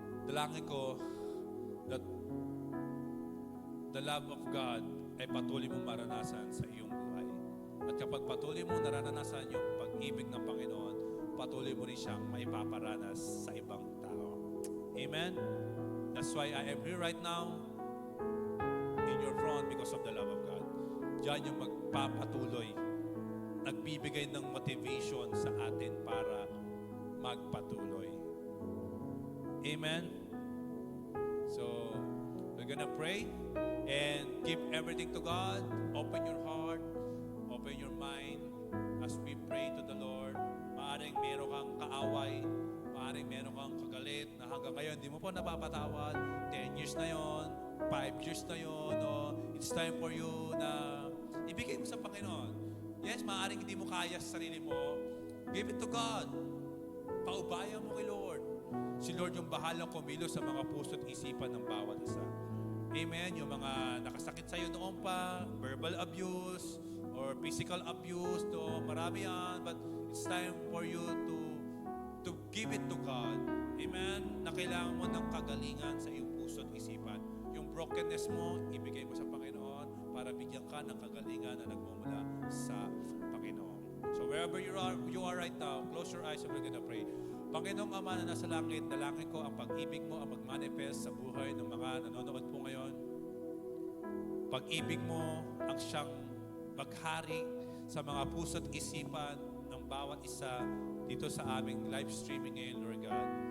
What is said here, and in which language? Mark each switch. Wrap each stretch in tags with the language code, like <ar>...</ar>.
<tl>Dalangin ko</tl> <en>that the love of God</en> <tl>ay patuloy mong maranasan sa iyong buhay. At kapag patuloy mong naranasan yung pag-ibig ng Panginoon, patuloy mo rin siyang maipaparanas sa ibang tao. Amen?</tl> <en>That's why I am here right now in your front because of the love of God.</en> <tl>Diyan yung magpapatuloy, nagbibigay ng motivation sa atin para magpatuloy. Amen?</tl> <en>So, we're gonna pray and give everything to God. Open your heart, open your mind as we pray to the Lord.</en> <tl>Maaring meron kang kaaway, maaring meron kang kagalit na hanggang ngayon hindi mo po napapatawad. 10 years na yon, 5 years na yon, no?</tl> <en>It's time for you</en> <tl>na ibigay mo sa Panginoon. Yes, maaring hindi mo kaya sa sarili mo.</tl> <en>Give it to God.</en> <tl>Paubayan mo kay Lord. Si Lord yung bahalang kumilos sa mga puso at isipan ng bawat isa. Amen? Yung mga nakasakit sa'yo noon pa,</tl> <en>verbal abuse, or physical abuse,</en> <tl>no? Marami yan.</tl> <en>But it's time for you to give it to God. Amen?</en> <tl>Na kailangan mo ng kagalingan sa iyong puso at isipan. Yung brokenness mo, ibigay mo sa Panginoon para bigyan ka ng kagalingan na nagmumula sa Panginoon.</tl> <en>So wherever you are right now, close your eyes and we're gonna pray.</en> <tl>Panginoong Ama na nasa langit, dalangin ko ang pag-ibig mo ang mag-manifest sa buhay ng mga nanonood po ngayon. Pag-ibig mo ang siyang maghari sa mga puso at isipan ng bawat isa dito sa aming live streaming ngayon, Lord God.</tl>